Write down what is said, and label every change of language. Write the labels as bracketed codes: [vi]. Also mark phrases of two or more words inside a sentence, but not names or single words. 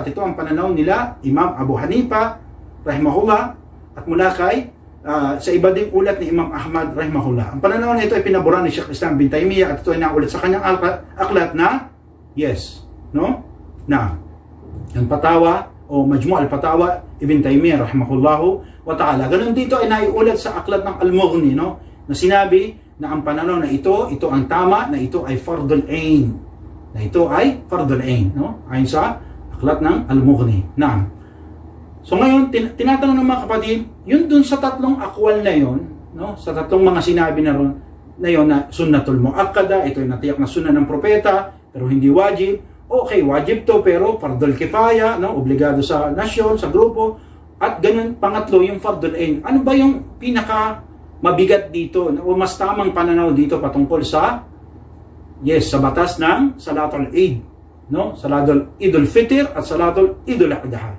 [tl] At ito ang pananaw nila, Imam Abu Hanifa, rahimahullah, at mula kay sa iba ding ulat ni Imam Ahmad rahimahullah. Ang pananaw na ito ay pinaburan ni Sheikh Islam bin Taymiyyah, at ito ay naulat sa kanyang aklat na yes, no? Na ang Fatawa o Majmu' al-Fatawa Ibn Taymiyyah [ar] رحمه الله وتعالى. [tl] Ganun dito ay naiulat sa aklat ng Al-Mughni, no? Na sinabi na ang pananaw na ito ang tama, na ito ay [ar] فرض العين. [tl] Na ito ay [ar] فرض العين, [tl] no? Ayon sa aklat ng Al-Mughni. Naam. So ngayon, tinatanong ng mga kapatid, yun dun sa tatlong akwal na yun, no? Sa tatlong mga sinabi na ron, na yun na [ar] السنة المؤكدة, [tl] ito yung natiyak na sunna ng propeta, pero hindi wajib. Okay, wajib to, pero [ar] فرض الكفاية, [tl] no? Obligado sa nasyon, sa grupo. At ganun, pangatlo, yung [ar] فرض العين. [tl] Ano ba yung pinaka mabigat dito, o mas tamang pananaw dito patungkol sa, yes, sa batas ng [ar] صلاة العيد, [tl] no? [ar] صلاة عيد الفطر at صلاة عيد الأضحى.